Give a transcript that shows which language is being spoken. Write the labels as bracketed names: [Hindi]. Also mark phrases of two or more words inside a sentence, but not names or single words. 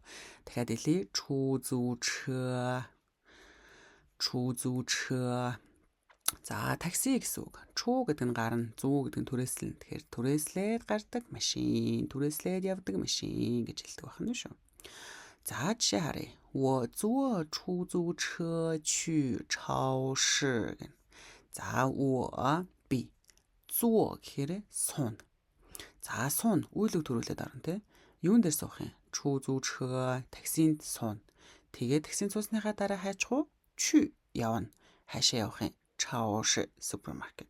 [Mongolian] Дахиад хэлье чузүүчхэ. Чузүүчхэ. За такси гэсэн үг. Чуу гэдэг нь гарна, зүү гэдэг нь түрээслэн. Тэгэхээр түрээслээд гардаг машин, түрээслээд явдаг машин гэж хэлдэг байна шүү. За жишээ харъя. [Chinese] 我坐出租车去超市 гэнэ. [Mongolian] За 我 би 坐 гэхээр суун. За суун үйлэг төрүүлээд орно тий. Юун дээр суух юм? чузүүчхэ таксинд суун. Тэгээд таксинд суусныхаа дараа хайчих уу? Чү явна. Хаашаа явах юм? Чаош супермаркет.